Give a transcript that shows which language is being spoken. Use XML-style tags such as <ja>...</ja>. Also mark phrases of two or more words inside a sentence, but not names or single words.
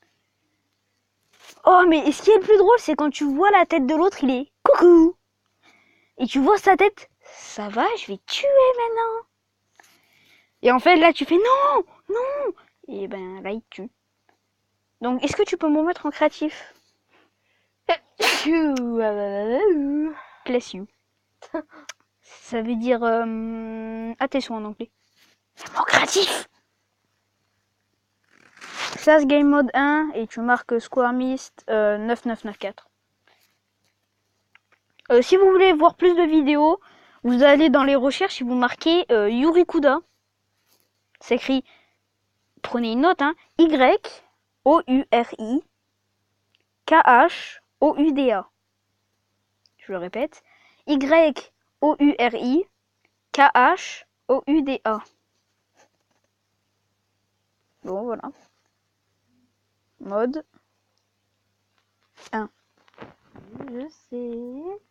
<fr>Oh, mais ce qui est le plus drôle, c'est quand tu vois la tête de l'autre, il est coucou. Et tu vois sa tête, ça va, je vais tuer maintenant. Et en fait, là, tu fais non, non. Et ben là, il tue. Donc, est-ce que tu peux me mettre en créatif?</fr> <en>Bless you.</en> <fr>Ça veut dire attention en anglais. En créatif. SAS Game Mode 1 et tu marques Square Mist 9994. Si vous voulez voir plus de vidéos, vous allez dans les recherches et vous marquez Yurikuda. C'est écrit, prenez une note, hein, Y-O-U-R-I-K-H-O-U-D-A. Je le répète, Y-O-U-R-I-K-H-O-U-D-A. Bon, voilà. Mode 1. Je sais.</fr>